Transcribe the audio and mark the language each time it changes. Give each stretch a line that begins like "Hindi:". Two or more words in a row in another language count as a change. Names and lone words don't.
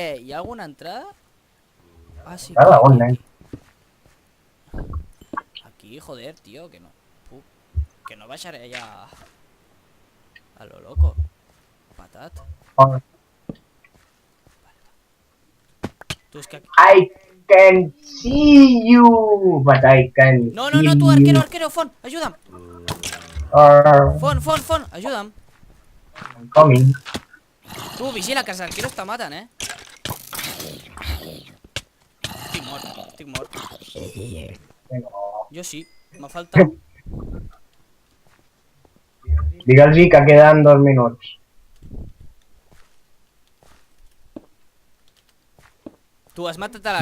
Catalan: Hi ha alguna entrada? Ah, sí, Entrada, on, nen? Aquí,
Spanish: joder, tío,
Catalan: que no puc... Que no baixaré allà...
Spanish: A lo loco.
Catalan: Patat. Oh, Tu, és que...
English: I can see you, but I can No, feel
Catalan: tu,
English: you.
Catalan: arquero, Fon, ajuda'm. Uh, Fon, ajuda'm.
English: I'm coming.
Catalan: Tu, vigila, que els arqueros te maten, eh? Estic mort. Vinga. Jo sí, m'ha faltat... Digue'ls que queden 2 minuts. Tu, has matat a